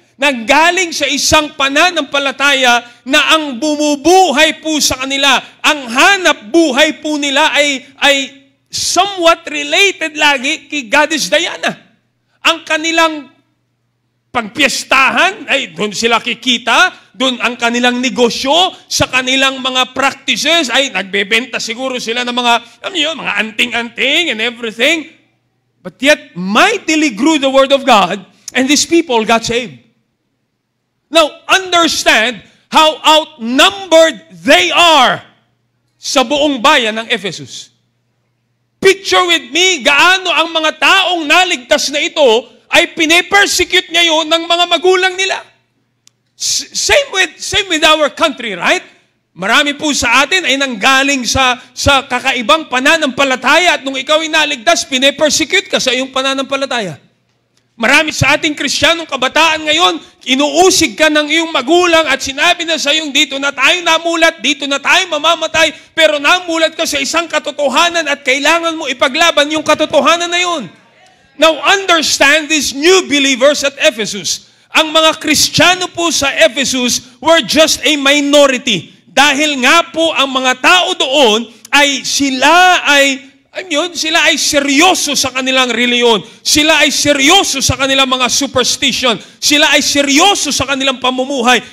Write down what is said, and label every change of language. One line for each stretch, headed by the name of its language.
Filipino: Nanggaling sa isang pananampalataya na ang bumubuhay po sa kanila, ang hanap buhay po nila ay somewhat related lagi kay Goddess Diana. Ang kanilang pagpiestahan, ay doon sila kikita, doon ang kanilang negosyo, sa kanilang mga practices, ay nagbebenta siguro sila ng mga anting-anting
English: and everything. But yet, mightily grew the word of God, and these people got saved. Now, understand how outnumbered they are
Filipino: sa buong bayan ng Ephesus.
English: Picture with me,
Filipino: gaano ang mga taong naligtas na ito ay pine-persecute ngayon ng mga magulang nila.
English: Same with our country, right?
Filipino: Marami po sa atin ay nanggaling sa kakaibang pananampalataya, at nung ikaw ay naligtas, pine-persecute ka sa iyong pananampalataya. Marami sa ating Kristiyanong kabataan ngayon, inuusig ka ng iyong magulang at sinabi na sa iyong, dito na tayo namulat, dito na tayo mamamatay, pero namulat ka sa isang katotohanan at kailangan mo ipaglaban yung katotohanan na yun.
English: Now, understand these new believers at Ephesus.
Filipino: Ang mga Kristiyano po sa Ephesus
English: were just a minority.
Filipino: Dahil nga po ang mga tao doon ay sila ay Yun, sila ay seryoso sa kanilang reliyon. Sila ay seryoso sa kanilang mga superstition. Sila ay seryoso sa kanilang pamumuhay.